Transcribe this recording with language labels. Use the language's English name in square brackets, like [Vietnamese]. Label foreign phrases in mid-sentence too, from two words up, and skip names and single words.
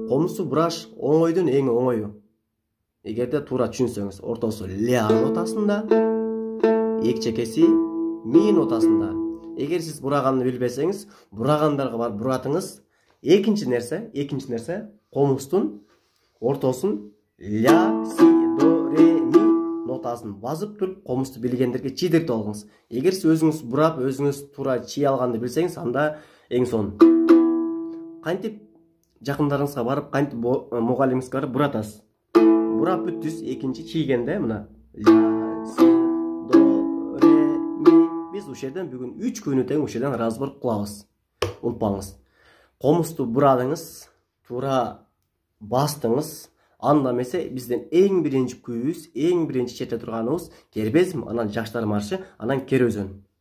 [Kyrgyz] Комузду бураш оңойдун эң оңою. Эгерде туура түшүнсөңүз, ортосу ля нотасында, эки чекеси ми нотасында. Эгер сиз бураганды билбесеңиз, бурагандарга барып буратыңыз. Экинчи нерсе, комуздун ортосун ля, си, до, ре, ми нотасын басып туруп, комузду билгендерге чийдиртип алыңыз. Эгер сиз өзүңүз бурап, өзүңүз туура чий алганды билсеңиз, анда эң сонун. Кантип жакындарыңызга барып, кантип мугалимиңизге барып буратасыз. Бурап бүттүз, экинчи чийгенде мына ля, си, до, ре, ми. Биз ушерден бүгүн 3 күнү тең ушерден разбор кылабыз. Унутпаңыз. Комузду бурадыңыз, туура бастыңыз. Анда эмесе бизден эң биринчи күйүбүз, эң биринчи четте турганыбыз Кербезим, анан Жаштар маршы, анан Кер өзөн.